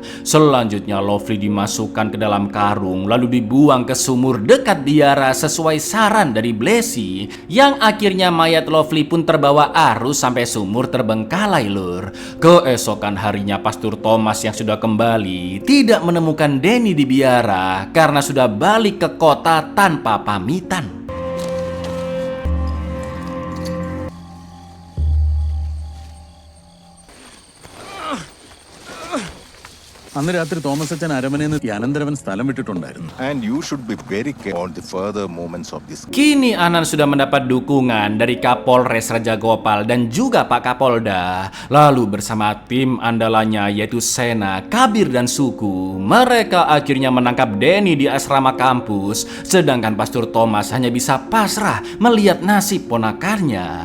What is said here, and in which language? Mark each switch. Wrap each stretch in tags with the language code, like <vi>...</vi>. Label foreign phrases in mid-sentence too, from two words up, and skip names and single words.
<id>Selanjutnya Lovely dimasukkan ke dalam karung lalu dibuang ke sumur dekat biara sesuai saran dari Blessy, yang akhirnya mayat Lovely pun terbawa arus sampai sumur terbengkalai, lur. Keesokan harinya Pastor Thomas yang sudah kembali tidak menemukan Danny di biara karena sudah balik ke kota tanpa pamitan.</id> <ml>അന്ന് രാത്രി തോമസ് അച്ഛൻ അരമനയിൽ നിന്ന് അനന്തരവൻ സ്ഥലം വിട്ടിട്ടുണ്ടായിരുന്നു.</ml> <en>And you should be very careful on the further moments of this.</en> <id>Kini Anan sudah mendapat dukungan dari Kapolres Raja Gopal dan juga Pak Kapolda. Lalu bersama tim andalannya yaitu Sena, Kabir dan Suku, mereka akhirnya menangkap Danny di asrama kampus. Sedangkan Pastor Thomas hanya bisa pasrah melihat nasib ponakannya.</id>